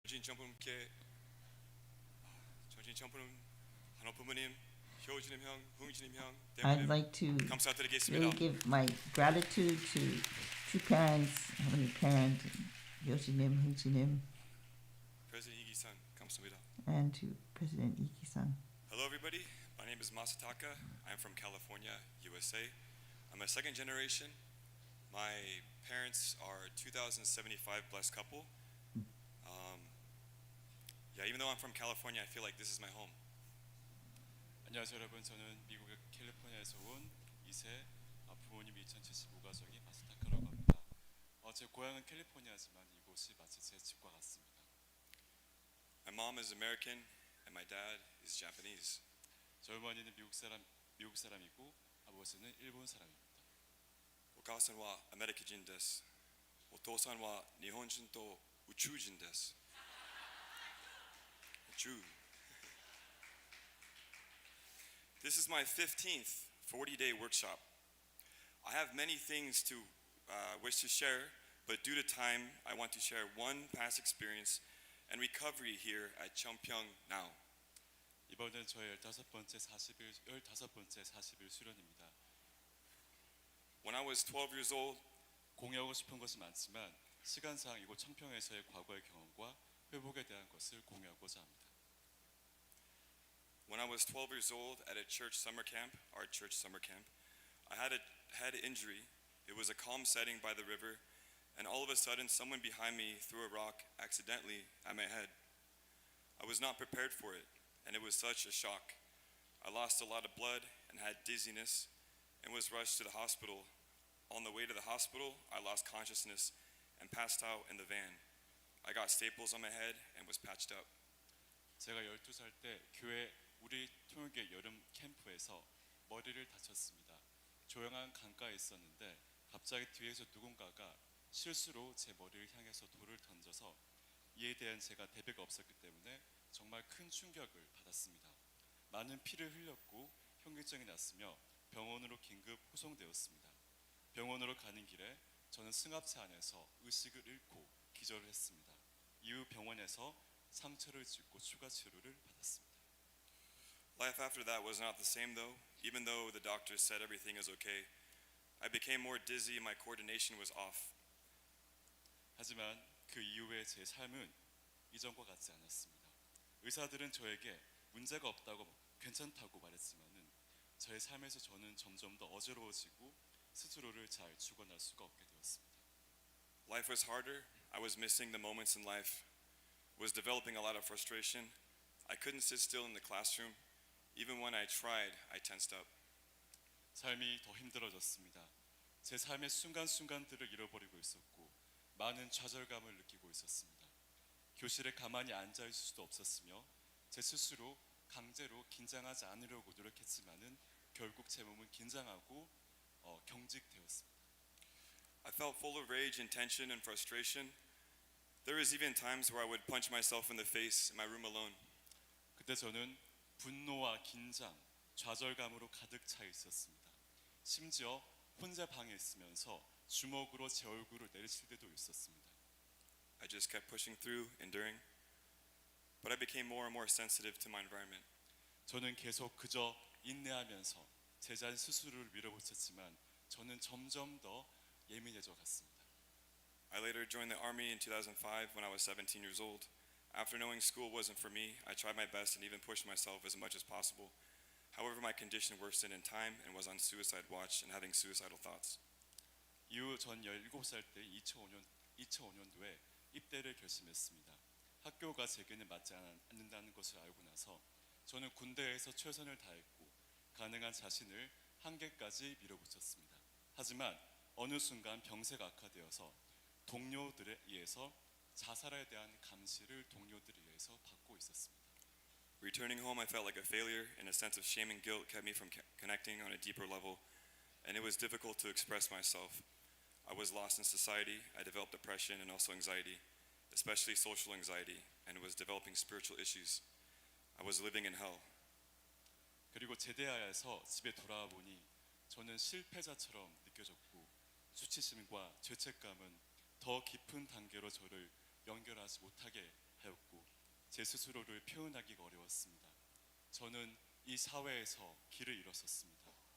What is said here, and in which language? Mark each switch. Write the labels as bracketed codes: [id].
[ko] 정신점프님께 정신점프님 한호 부모님, 효진님 형, 흥진님 형, [en] I'd [ko] 대부님 [en] like to [ko] 감사드리겠습니다. [en] really give my gratitude to two parents, Heavenly Parent, Yoshinim, Hunchinim, [ko] President 이기상 감사합니다. [en] and to President Iki-san. Hello everybody, my name is Masa. I'm from California, USA. I'm a second generation. My parents are 2075 blessed couple. Even though I'm from California, I feel like this is my home. [ko] 안녕하세요 여러분. 저는 미국의 캘리포니아에서 온 2세 부모님 2075 가족이 마사타카라고 합니다. 제 고향은 캘리포니아지만 이곳이 마치 제 집과 같습니다. [en] My mom is American and my dad is Japanese. [ko] 저희 어머니는 미국 사람이고 아버지는 일본 사람입니다. [ja] お母さんはアメリカ人です。お父さんは日本人と宇宙人です。宇宙。 [en] This is my 15th 40-day workshop. I have many things to wish to share, but due to time, I want to share one past experience and recovery here at Cheongpyeong now. [ko] 이번은 저의 15번째 40일 수련입니다. [en] When I was 12 years old, [ko] 공유하고 싶은 것이 많지만 시간상 이곳 청평에서의 과거의 경험과 회복에 대한 것을 공유하고자 합니다. [en] When I was 12 years old at a church summer camp, our church summer camp, I had a head injury. It was a calm setting by the river, and all of a sudden someone behind me threw a rock accidentally at my head. I was not prepared for it, and it was such a shock. I lost a lot of blood and had dizziness and was rushed to the hospital. On the way to the hospital, I lost consciousness and passed out in the van. I got staples on my head and was patched up. [ko] 제가 12살 때 교회 우리 통역의 여름 캠프에서 머리를 다쳤습니다. 조용한 강가에 있었는데 갑자기 뒤에서 누군가가 실수로 제 머리를 향해서 돌을 던져서 이에 대한 제가 대비가 없었기 때문에 정말 큰 충격을 받았습니다. 많은 피를 흘렸고 현기증이 났으며 병원으로 긴급 후송되었습니다. 병원으로 가는 길에 저는 승합차 안에서 의식을 잃고 기절을 했습니다. 이후 병원에서 상처를 짚고 추가 치료를 받았습니다. [en] Life after that was not the same though. Even though the doctors said everything is okay, I became more dizzy and my coordination was off. [ko] 하지만 그 이후에 제 삶은 이전과 같지 않았습니다. 의사들은 저에게 문제가 없다고 괜찮다고 말했지만은 저의 삶에서 저는 점점 더 어지러워지고 스스로를 잘 주관할 수가 없게 되었습니다. [en] Life was harder. I was missing the moments in life. Was developing a lot of frustration. I couldn't sit still in the classroom. Even when I tried, I tensed up. [ko] 삶이 더 힘들어졌습니다. 제 삶의 순간순간들을 잃어버리고 있었고 많은 좌절감을 느끼고 있었습니다. 교실에 가만히 앉아 있을 수도 없었으며 제 스스로 강제로 긴장하지 않으려고 노력했지만은 결국 제 몸은 긴장하고 경직되었습니다. [en] I felt full of rage and tension and frustration. There was even times where I would punch myself in the face in my room alone. [ko] 그때 저는 분노와 긴장, 좌절감으로 가득 차 있었습니다. 심지어 혼자 방에 있으면서 주먹으로 제 얼굴을 내리칠 때도 있었습니다. [en] I just kept pushing through, enduring. But I became more and more sensitive to my environment. [ko] 저는 계속 그저 인내하면서 제 자신 스스로를 밀어붙였지만 저는 점점 더 예민해져 갔습니다. [en] I later joined the army in 2005 when I was 17 years old. After knowing school wasn't for me, I tried my best and even pushed myself as much as possible. However, my condition worsened in time and was on suicide watch and having suicidal thoughts. [ko] 이후 전 17살 때 2005년도에 입대를 결심했습니다. 학교가 제게는 맞지 않는다는 것을 알고 나서 저는 군대에서 최선을 다했고 가능한 자신을 한계까지 밀어붙였습니다. 하지만 어느 순간 병세가 악화되어서 동료들에 의해서 자살에 대한 감시를 동료들에 의해서 받고 있었습니다. [en] Returning home, I felt like a failure, and a sense of shame and guilt kept me from connecting on a deeper level, and it was difficult to express myself. I was lost in society. I developed depression and also anxiety, especially social anxiety, and was developing spiritual issues. I was living in hell. [ko] 그리고 제대하여서 집에 돌아와 보니 저는 실패자처럼 느껴졌고 수치심과 죄책감은 더 깊은 단계로 저를 연결하지 못하게 하였고 제 스스로를 표현하기가 어려웠습니다. 저는 이 사회에서 길을 잃었었습니다.